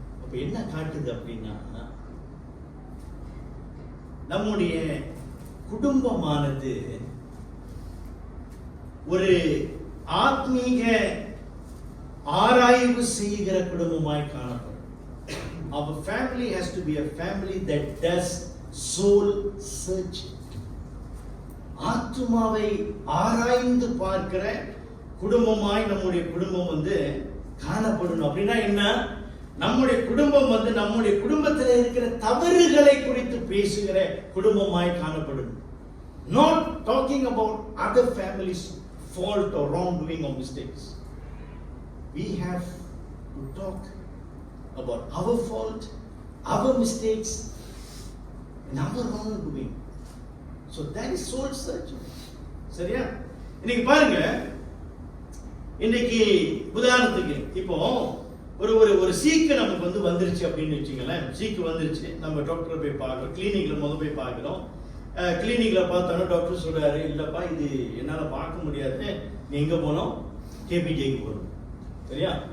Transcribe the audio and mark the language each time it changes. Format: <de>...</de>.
<ta>அப்ப என்ன காட்டுது அப்படின்னா, நம்முடைய குடும்பமானது ஒரு ஆத்மீக ஆராய்வு செய்கிற குடும்பமாய் காணப்படும்.</ta> <en>Our family has to be a family that does soul searching.</en> <ta>ஆத்துமாவை ஆராய்ந்து பார்க்கிற குடும்பமாய் நம்முடைய குடும்பம் வந்து காணப்படணும். அப்படின்னா என்ன? நம்முடைய குடும்பம் வந்து நம்முடைய குடும்பத்தில் இருக்கிற தவறுகளை குறித்து பேசுகிற குடும்பமாய் காணப்படணும்.</ta> <en>Not talking about other families' fault or wrongdoing or mistakes. We have to talk about our fault, our mistakes, and our wrongdoing. So that is soul searching.</en> <ta>சரியா? இன்னைக்கு பாருங்க, இன்னைக்கு உதாரணத்துக்கு இப்போ ஒரு சீக்கு நமக்கு வந்து வந்துருச்சு அப்படின்னு வச்சுங்களேன். சீக்கு வந்துருச்சு, நம்ம டாக்டரை போய் பார்க்குறோம், கிளினிக்ல போய் பார்க்குறோம். கிளினிக்ல பார்த்தோன்னா டாக்டர் சொல்றாரு, இல்லப்பா இது என்னால் பார்க்க முடியாது, நீ எங்கே போனோம்? கேபிஜேக்கு போகணும். சரியா?</ta>